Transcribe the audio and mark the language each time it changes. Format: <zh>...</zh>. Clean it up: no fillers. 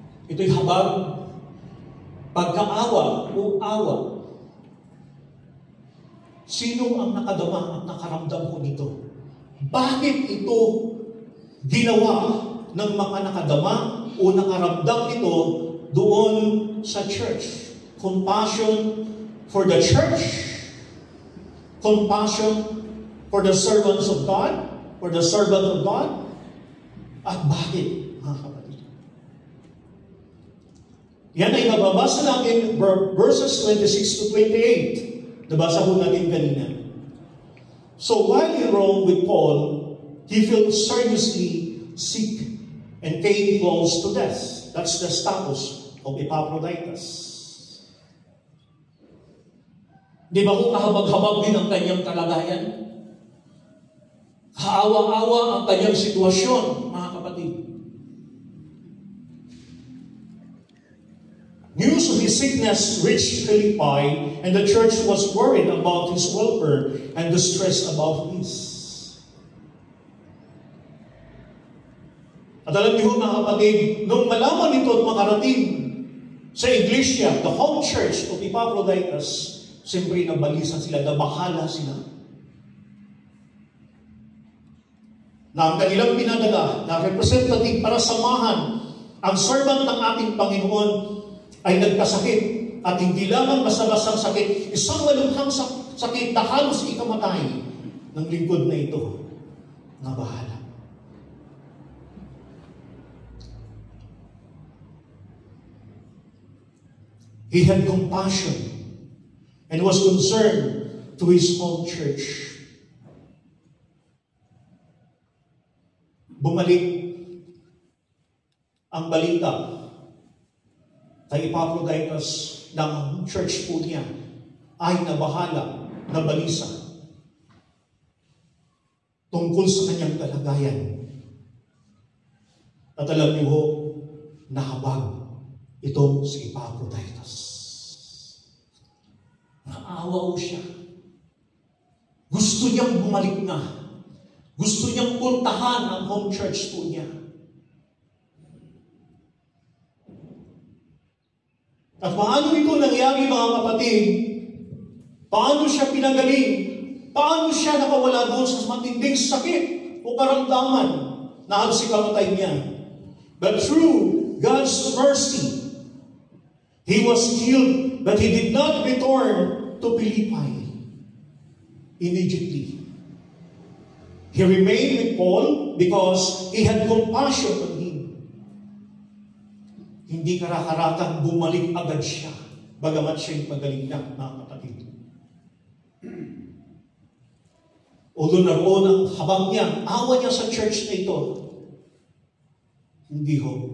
<tl>Ito'y habag, pagkaawa o awa. Sino ang nakadama at nakaramdam ko nito? Bakit ito ginawa ng mga nakadama o nakaramdam ito doon sa church?</tl> <en>Compassion for the church, compassion for the servants of God, for the servant of God.</en> <tl>At bakit, mga kapatid? Yan ay nababasa natin verses 26 to 28. Nabasa ko natin kanina.</tl> <en>So while in Rome with Paul, he fell seriously sick and came close to death. That's the status of Epaphroditus.</en> <tl>Di ba kung kahabag-habag din ang kanyang kalagayan? Kaawa-awa ang kanyang sitwasyon, mga kapatid.</tl> <en>News of his sickness reached Philippi, and the church was worried about his welfare and distressed about his.</en> <tl>At alam niyo, mga kapatid, nung malaman nito at makarating Sa iglesia,</tl> <en>the home church of Epaphroditus,</en> <tl>siyempre nabalisan sila, nabahala sila. Na ang kanilang pinadala na representative para samahan ang servant ng ating Panginoon ay nagkasakit. At hindi lamang basta-bastang sakit, isang malubhang sakit na halos ikamatay ng lingkod na ito. Nabahala.</tl> <en>He had compassion and was concerned to his home church.</en> <tl>Bumalik ang balita kay Epaphroditus ng church po niya ay nabahala, nabalisa tungkol sa kanyang kalagayan. At alam niyo ho, nahabag itong si Epaphroditus. Naawa siya. Gusto niyang bumalik na. Gusto niyang puntahan ang home church po niya. At paano ito nangyari, mga kapatid? Paano siya pinagaling? Paano siya nakawala doon sa matinding sakit o karamdaman na halos ikamatay niya?</tl> <en>But through God's mercy, he was healed, but he did not return to Philippi immediately. He remained with Paul because he had compassion on him.</en> <tl>Hindi karakaratan bumalik agad siya, bagamat siya'y magaling na, mga kapatid. Although naroon ang habang niya, awa niya sa church na ito, hindi ho.</tl>